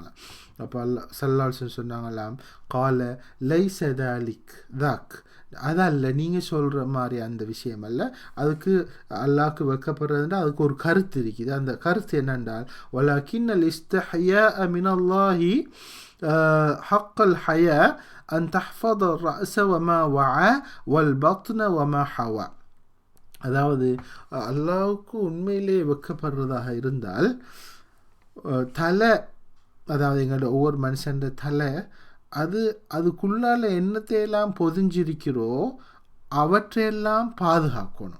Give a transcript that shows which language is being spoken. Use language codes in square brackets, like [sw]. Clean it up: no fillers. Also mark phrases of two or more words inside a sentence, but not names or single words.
[ta] அப்போ ஸல்லல்லாஹு அலைஹி வஸல்லம் சொன்னாங்களாம், [ar] قال ليس ذلك ذاك. [ta] அதல்ல, நீங்கள் சொல்கிற மாதிரி அந்த விஷயம் அல்ல. அதுக்கு அல்லாஹ்க்கு வெக்கப்படுறதுன்னா அதுக்கு ஒரு கருத்து இருக்குது. அந்த கருத்து என்னென்றால், [ar] ولكن الاستحياء من الله حق الحياة أن تحفظ الرأس وما وعى والبطن وما حوى. [ta] அதாவது அல்லாஹ்வுக்கு உண்மையிலே வெக்கப்படுறதாக இருந்தால் தலை, அதாவது எங்களோட ஒவ்வொரு மனுஷன் தலை, அதுக்குள்ளால் என்னத்தையெல்லாம் பொதிஞ்சிருக்கிறோ அவற்றையெல்லாம் பாதுகாக்கணும்.